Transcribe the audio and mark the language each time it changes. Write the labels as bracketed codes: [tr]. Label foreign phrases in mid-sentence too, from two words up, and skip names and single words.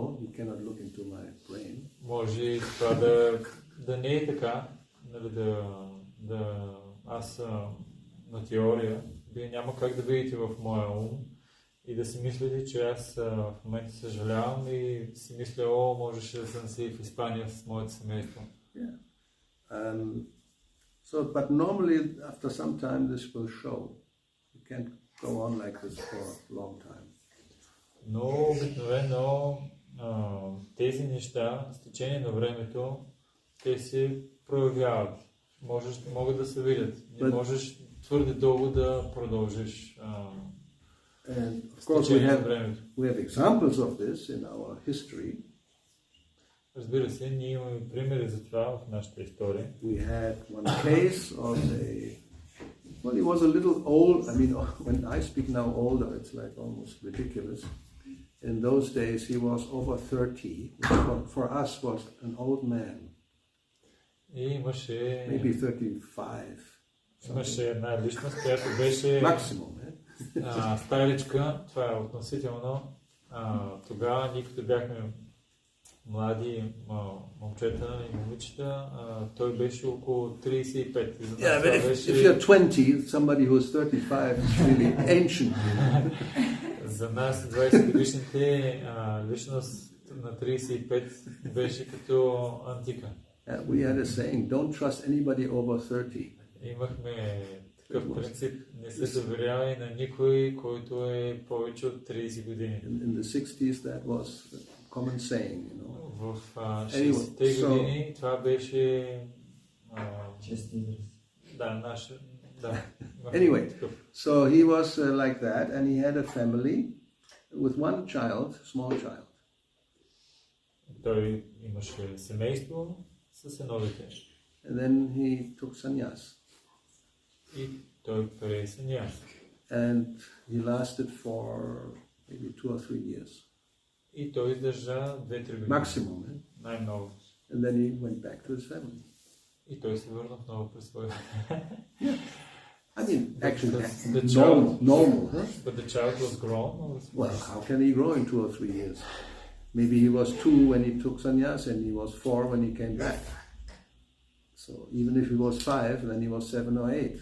[en] You cannot look into my brain. [bg] Може това да не е така, аз на теория, вие няма как да видите в моя ум и да си мислите, че аз в момента съжалявам и си мисля, можеше да съм си в Испания с моето семейство. [en] Yeah. But normally after some time this will show. You can't go on like this for a long time. [bg] Но обикновено тези неща с течение на времето те се проявяват. Могат да се видят. Не можеш твърде дълго да продължиш с течение на времето. [en] We have examples of this in our history. [bg] Разбира се, ние имаме примери за това в нашата история. [en] We had one case of he was a little old. I mean, when I speak now older, it's like almost ridiculous. In those days, he was over 30, which for us was an old man. [bg] И имаше... [en] Maybe 35. [bg] Имаше една личност, която беше... [en] Maximum, [bg] старичка. Това е относително. Тогава, ние като бяхме млади момчета и момичета, той беше около 35. [en] Yeah, but if you're 20, somebody who's 35 is really ancient. [bg] За нас 20 годишните личност на 35 беше като антика. [en] We had a saying, don't trust anybody over 30. [bg] Имахме такъв принцип, не се доверявай на никой, който е повече от 30 години. [en] In the 60s that was a common saying, [bg] В 60-те години това беше... Чест израз. Да, наше... Да. [en] Anyway, so he was like that, and he had a family with one child, small child. [bg] Той имаше семейство с едно дете. [en] And then he took sannyas. [bg] И той прие саньяс. [en] And he lasted for maybe 2 or 3 years. [bg] И той издържа 2-3 години. [en] Maximum. [bg] Най-много. [en] And then he went back to his family. [bg] И той се върна отново при своя. [en] I mean, actually, the child, normal, huh? But the child was grown? Well, how can he grow in 2 or 3 years? Maybe he was 2 when he took sannyas and he was 4 when he came back. So even if he was 5, then he was 7 or 8.